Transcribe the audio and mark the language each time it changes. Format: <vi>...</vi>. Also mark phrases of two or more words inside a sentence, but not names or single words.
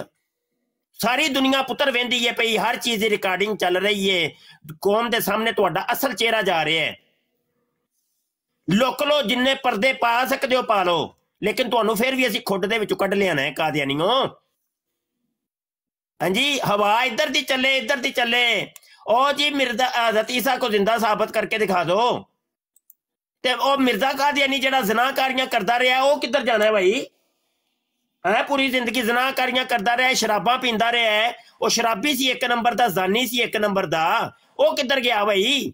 <pa>ਸਾਰੀ ਦੁਨੀਆ ਪੁੱਤਰ ਵਹਿੰਦੀ ਹੈ ਪਈ, ਹਰ ਚੀਜ਼ ਦੀ ਰਿਕਾਰਡਿੰਗ ਚੱਲ ਰਹੀ ਹੈ, ਕੌਮ ਦੇ ਸਾਹਮਣੇ ਤੁਹਾਡਾ ਅਸਲ ਚਿਹਰਾ ਜਾ ਰਿਹਾ ਹੈ। ਲੁੱਕ ਲੋ, ਜਿੰਨੇ ਪਰਦੇ ਪਾ ਸਕਦੇ ਹੋ ਪਾ ਲਓ, ਲੇਕਿਨ ਤੁਹਾਨੂੰ ਫਿਰ ਵੀ ਅਸੀਂ ਖੁੱਡ ਦੇ ਵਿੱਚੋਂ ਕੱਢ ਲਿਆਣਾ ਹੈ ਕਾਦੀਆਨੀਓ। ਹਾਂਜੀ, ਹਵਾ ਇੱਧਰ ਦੀ ਚੱਲੇ, ਇੱਧਰ ਦੀ ਚੱਲੇ।</pa> <ur>او جی مرزا حضرت عیسیٰ کو زندہ ثابت کر کے دکھا دو.</ur> <pa>ਤੇ ਓ ਮਿਰਜ਼ਾ ਕਾਦੀਆਨੀ ਜਿਹੜਾ ਜ਼ਨਾਕਾਰੀਆਂ ਕਰਦਾ ਰਿਹਾ ਵੋ ਕਿਧਰ ਜਾਣਾ ਹੈ ਭਾਈ? ਹੈ ਪੂਰੀ ਜ਼ਿੰਦਗੀ ਜ਼ਨਾਕਾਰੀਆਂ ਕਰਦਾ ਰਿਹਾ, ਸ਼ਰਾਬਾ ਪੀਂਦਾ ਰਿਹਾ ਹੈ, ਵੋ ਸ਼ਰਾਬੀ ਸੀ ਇੱਕ ਨੰਬਰ ਦਾ, ਜ਼ਾਨੀ ਸੀ ਇੱਕ ਨੰਬਰ ਦਾ, ਵੋ ਕਿਧਰ ਗਿਆ ਭਾਈ?</pa>